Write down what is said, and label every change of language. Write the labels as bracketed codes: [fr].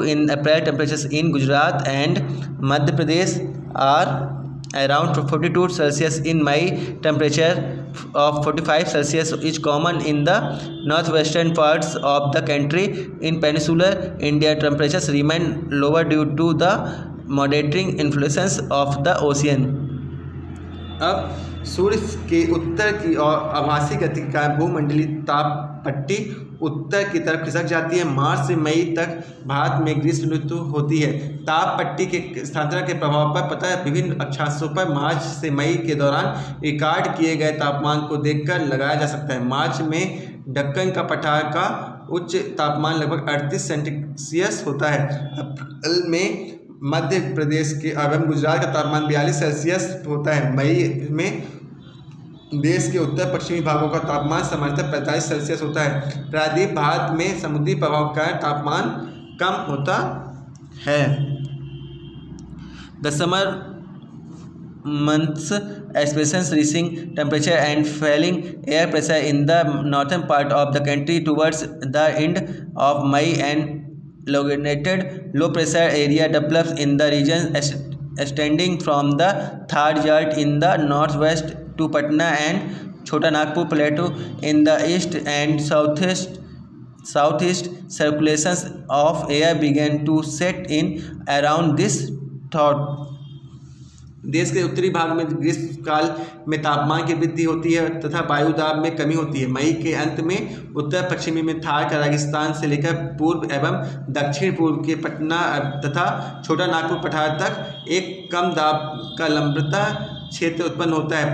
[en] In April, temperatures in Gujarat and Madhya Pradesh are around 42 Celsius. In May, temperature of 45 Celsius is common in the northwestern parts of the country. In peninsular India, temperatures remain lower due to the moderating influence of the ocean. [hi] अब सूर्य के उत्तर की और आभासी गति का भूमंडलीय ताप पट्टी उत्तर की तरफ खिसक जाती है। मार्च से मई तक भारत में ग्रीष्म ऋतु होती है। ताप पट्टी के स्थानांतरण के प्रभाव पर पता है विभिन्न अक्षांशों पर मार्च से मई के दौरान रिकॉर्ड किए गए तापमान को देखकर लगाया जा सकता है। मार्च में दक्कन का पठार का उच्च तापमान लगभग 38 सेल्सियस होता है। अप्रैल में मध्य प्रदेश के एवं गुजरात का तापमान 42 सेल्सियस होता है। मई में देश के उत्तर पश्चिमी भागों का तापमान सामान्यतः 45 सेल्सियस होता है। प्रायद्वीप भारत में समुद्री प्रभाव का तापमान कम होता है। [en] The summer months experience rising temperature and falling air pressure in the northern part of the country towards the end of May. And elongated low pressure area develops in the region extending from the Thar Jat in the northwest to Patna and Chota Nagpur Plateau in the east and southeast. Circulations of air began to set in around this thought. [hi] देश के उत्तरी भाग में ग्रीष्म काल में तापमान की वृद्धि होती है तथा वायु दाब में कमी होती है। मई के अंत में उत्तर पश्चिमी में थार का रेगिस्तान से लेकर पूर्व एवं दक्षिण पूर्व के पटना तथा छोटा नागपुर पठार तक एक कम दाब का लंबता क्षेत्र उत्पन्न होता है।